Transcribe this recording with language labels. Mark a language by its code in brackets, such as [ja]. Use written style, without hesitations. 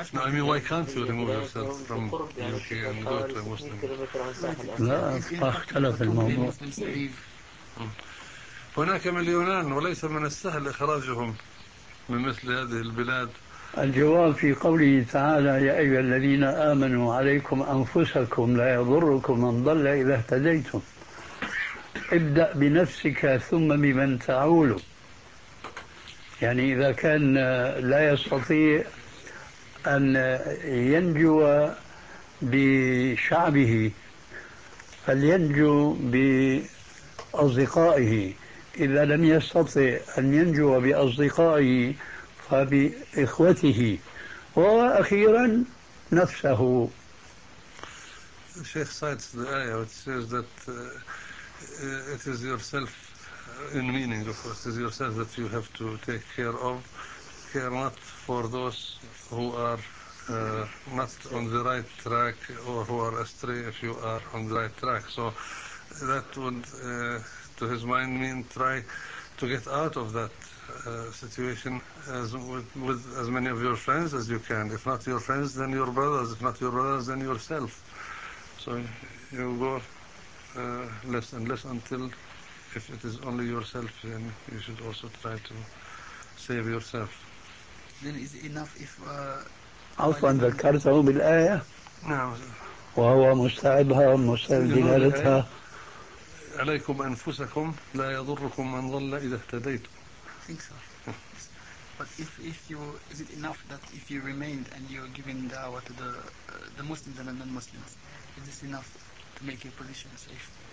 [en] No, I mean, why can't you remove yourself from UK and go to a Muslim? [ar] لا، اختلف الموضوع. هناك مليونان وليس من السهل إخراجهم من مثل هذه البلاد الجواب في قوله تعالى: يا أيها الذين آمنوا عليكم أنفسكم لا يضركم من ضل إذا اهتديتم، ابدأ بنفسك ثم بمن تعول. يعني إذا كان لا يستطيع أن ينجو بشعبه فلينجو بأصدقائه، إذا لم يستطع أن ينجو بأصدقائه فبإخوته، وأخيرا نفسه. [en] Sheikh cites the ayah which says that it is yourself, in meaning of course, it is yourself that you have to take care of, care not for those who are not on the right track or who are astray if you are on the right track. So that would, to his mind, mean try to get out of that situation as with as many of your friends as you can. If not your friends, then your brothers. If not your brothers, then yourself. So you go less and less until, if it is only yourself, then you should also try to save yourself. Then is it enough if [ar] عفوا ذكرته بالآية؟ نعم. وهو مستعدها ومستعد لها. عليكم أنفسكم لا يضركم من ضل إذا اهتديتم. [en] Think so. But if you, is it enough that if you remained and you are giving da'wah to the Muslims and the non-Muslims, is this enough to make your position safe?